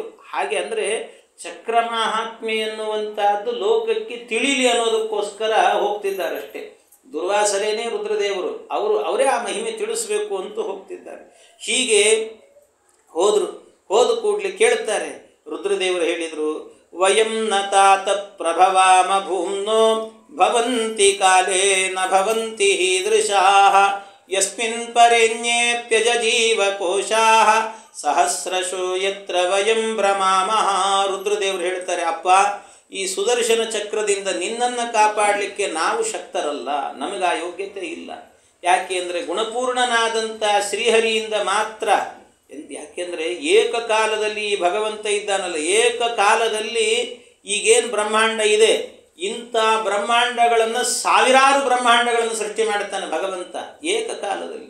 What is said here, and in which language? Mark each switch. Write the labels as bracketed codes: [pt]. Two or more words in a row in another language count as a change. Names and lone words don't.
[kn] ಹಾಗೆ ಅಂದರೆ ಚಕ್ರ ಮಹಾತ್ಮೆ ಎನ್ನುವಂತಹದ್ದು ಲೋಕಕ್ಕೆ ತಿಳಿಲಿ ಅನ್ನೋದಕ್ಕೋಸ್ಕರ ಹೋಗ್ತಿದ್ದಾರಷ್ಟೇ. ದುರ್ವಾಸರೇನೇ ರುದ್ರದೇವರು, ಅವರೇ ಆ ಮಹಿಮೆ ತಿಳಿಸ್ಬೇಕು ಅಂತ ಹೋಗ್ತಿದ್ದಾರೆ. ಹೀಗೆ ಹೋದರು. ಹೋದ ಕೂಡಲೇ ಕೇಳ್ತಾರೆ. ರುದ್ರದೇವರು ಹೇಳಿದರು, [sa] ವಯಂ ನ ತಾತ ಪ್ರಭವಾಮ ಭೂಮ್ನೋ ಭವಂತಿ ಕಾಲೇ ನ ಭವಂತಿ ಹೀದೃಶಾಃ ಯಸ್ಮಿನ್ ಪರೆಣ್ಯೇಪ್ಯಜ ಜೀವಕೋಶಾಃ ಸಹಸ್ರಶೋ ಯತ್ರ ವಯಂ ಭ್ರಮಾಮಃ. [kn] ರುದ್ರದೇವರು ಹೇಳ್ತಾರೆ, ಅಪ್ಪ, ಈ ಸುದರ್ಶನ ಚಕ್ರದಿಂದ ನಿನ್ನನ್ನು ಕಾಪಾಡಲಿಕ್ಕೆ ನಾವು ಶಕ್ತರಲ್ಲ, ನಮಗೆ ಆ ಯೋಗ್ಯತೆ ಇಲ್ಲ. ಯಾಕೆ ಅಂದರೆ ಗುಣಪೂರ್ಣನಾದಂಥ ಶ್ರೀಹರಿಯಿಂದ ಮಾತ್ರ. ಯಾಕೆಂದರೆ ಏಕಕಾಲದಲ್ಲಿ ಈ ಭಗವಂತ ಇದ್ದಾನಲ್ಲ, ಏಕಕಾಲದಲ್ಲಿ ಈಗೇನು ಬ್ರಹ್ಮಾಂಡ ಇದೆ, ಇಂಥ ಬ್ರಹ್ಮಾಂಡಗಳನ್ನು ಸಾವಿರಾರು ಬ್ರಹ್ಮಾಂಡಗಳನ್ನು ಸೃಷ್ಟಿ ಮಾಡ್ತಾನೆ ಭಗವಂತ ಏಕಕಾಲದಲ್ಲಿ.